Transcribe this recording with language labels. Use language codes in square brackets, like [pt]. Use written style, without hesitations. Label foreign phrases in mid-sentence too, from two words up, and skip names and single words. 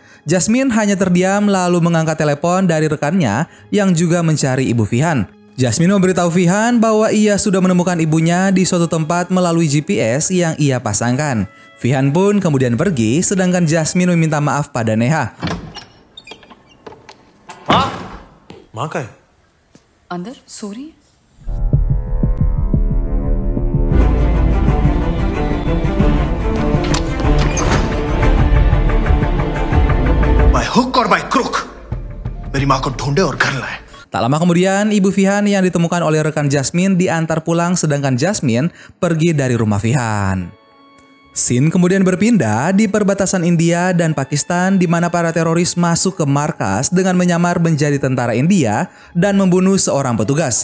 [id] Jasmine hanya terdiam lalu mengangkat telepon dari rekannya yang juga mencari ibu Fihan. Jasmine memberitahu Fihan bahwa ia sudah menemukan ibunya di suatu tempat melalui GPS yang ia pasangkan. Fihan pun kemudian pergi, sedangkan Jasmine meminta maaf pada Neha. [hi] माँ का है? अंदर सो रही है। [en] By hook or by crook, [hi] मेरी माँ को ढूंढे और घर लाए। [id] Tak lama kemudian, ibu Fihan yang ditemukan oleh rekan Jasmine diantar pulang sedangkan Jasmine pergi dari rumah Fihan. Scene kemudian berpindah di perbatasan India dan Pakistan di mana para teroris masuk ke markas dengan menyamar menjadi tentara India dan membunuh seorang petugas.